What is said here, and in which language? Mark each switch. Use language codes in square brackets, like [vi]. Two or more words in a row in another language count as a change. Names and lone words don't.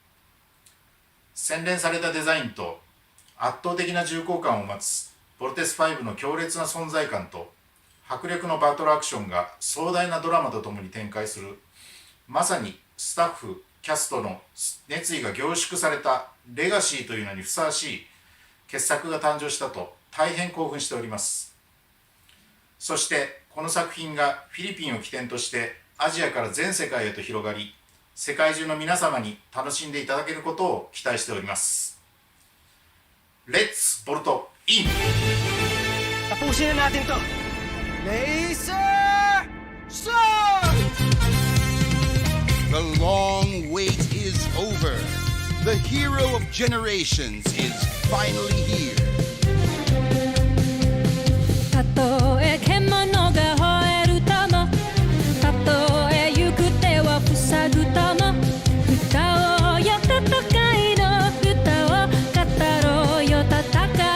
[ja] 洗練されたデザインと圧倒的な重厚感を持つボルテス5の強烈な存在感と迫力のバトルアクションが壮大なドラマとともに展開する、まさにスタッフキャストの熱意が凝縮されたレガシーというのにふさわしい傑作が誕生したと大変興奮しております。そしてこの作品がフィリピンを起点としてアジアから全世界へと広がり、世界中の皆様に楽しんでいただけることを期待しております。 [en] Let's volt in. [tl] Tapusin na natin to! [en] Laser Sword! The long wait is over. The hero of generations is finally here. [ja] たとえ獣が吠えるたも、たとえ行く手は塞ぐたも、歌おうよ戦いの歌を、語ろうよ戦